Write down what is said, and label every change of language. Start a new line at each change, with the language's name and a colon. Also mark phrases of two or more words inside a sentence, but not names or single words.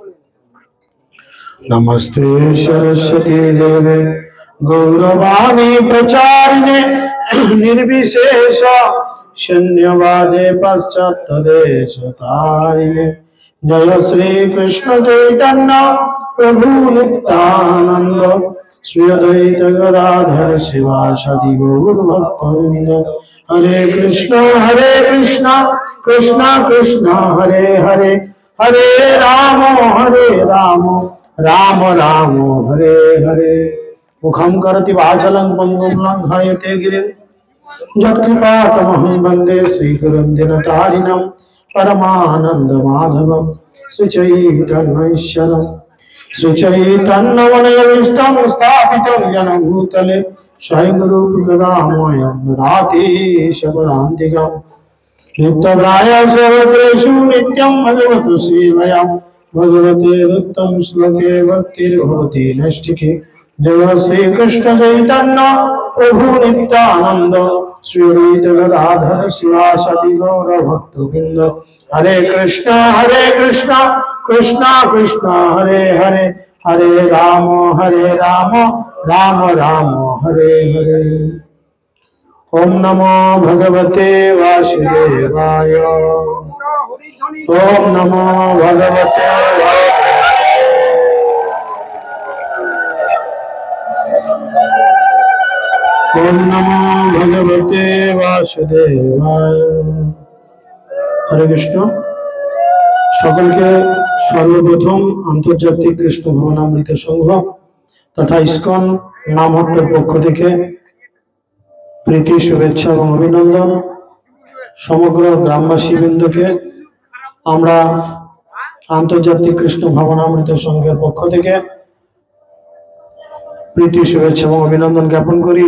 Sanskrit: नमस्ते सरस्वती देवे गौरवाणी प्रचारिणे निर्विशेष शून्यवादे पश्चात्तदेशतारिणे। जय श्री कृष्ण चैतन्य प्रभु नित्यानंद श्री अद्वैत गदाधर शिवासादि गौर भक्तवृंद। हरे कृष्ण कृष्ण कृष्ण हरे हरे हरे राम राम राम हरे हरे। मुखं करति वाचालं पंगुं लंघयते गिरिं यत्कृपातमहं वन्दे श्रीगुरुं दिनतारिणं परमानन्दमाधवं श्रीचैतन्यैश्वरं। श्रीचैतन्यवनयविष्टं स्थापितं येन भूतले स्वयं रूपकदामयं ददाति शपदान्तिकम्। नित्यप्राय सर्वत्रेषु नित्यं भगवतु सेवया भगवते उत्तम श्लोके भक्तिर्भवति नैष्ठिके। जय श्री कृष्ण चैतन्य प्रभु नित्यानंद श्री अद्वैत गदाधर शिवासादि गौर भक्तवृंद। हरे कृष्ण कृष्ण कृष्ण हरे हरे हरे राम राम राम हरे हरे। ओम नमो भगवते वासुदेवाय। ओम नमो भगवते ओम नमो भगवते वासुदेवाय। हरे कृष्ण।
Bangla: সকলকে সর্বপ্রথম আন্তর্জাতিক কৃষ্ণ ভবনামৃত সংঘ তথা ইসকন নামহট্টের পক্ষ থেকে প্রীতি, শুভেচ্ছা এবং অভিনন্দন। সমগ্র গ্রামবাসী বৃন্দকে আমরা আন্তর্জাতিক কৃষ্ণ ভবনামৃত সংঘের পক্ষ থেকে প্রীতি, শুভেচ্ছা এবং অভিনন্দন জ্ঞাপন করি।